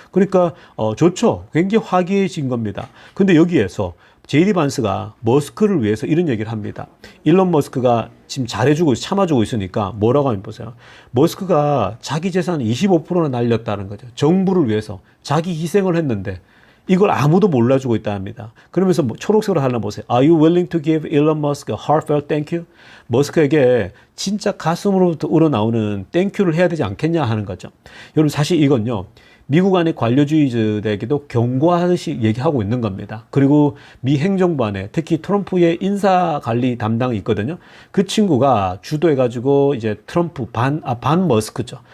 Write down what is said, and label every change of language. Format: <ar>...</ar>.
<ko>그러니까 좋죠. 굉장히 화기애애진 겁니다. 근데 여기에서 제이디 반스가 머스크를 위해서 이런 얘기를 합니다. 일론 머스크가 지금 잘해주고 참아주고 있으니까 뭐라고 하면 보세요. 머스크가 자기 재산 25%나 날렸다는 거죠. 정부를 위해서 자기 희생을 했는데 이걸 아무도 몰라주고 있다 합니다. 그러면서 초록색으로 하나 보세요.</ko> <en>Are you willing to give Elon Musk a heartfelt thank you?</en> <ko>머스크에게 진짜 가슴으로부터 우러나오는 땡큐를 해야 되지 않겠냐 하는 거죠. 여러분 사실 이건요. 미국 안의 관료주의자들에게도 경고하듯이 얘기하고 있는 겁니다. 그리고 미 행정부 안에 특히 트럼프의 인사관리 담당이 있거든요. 그 친구가 주도해가지고 이제 트럼프 반 머스크죠.</ko>